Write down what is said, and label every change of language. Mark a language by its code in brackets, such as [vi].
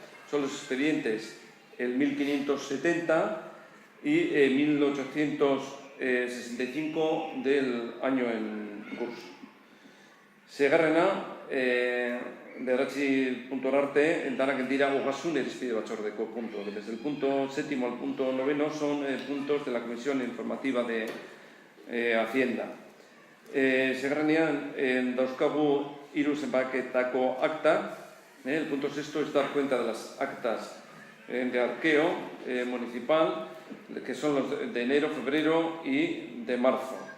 [es] Son los expedientes el 1570 y 1865 del año en curso. [eu] Segarrena, bederatzi puntora arte, danak dira ogasun irizpide batzordeko punto. [es] Desde el punto séptimo al punto noveno son puntos de la Comisión Informativa de Hacienda. [eu] Segarrenean dauzkagu hiru zenbaketako akta. [es] El punto sexto es dar cuenta de las actas de arqueo municipal, que son los de enero, febrero y de marzo.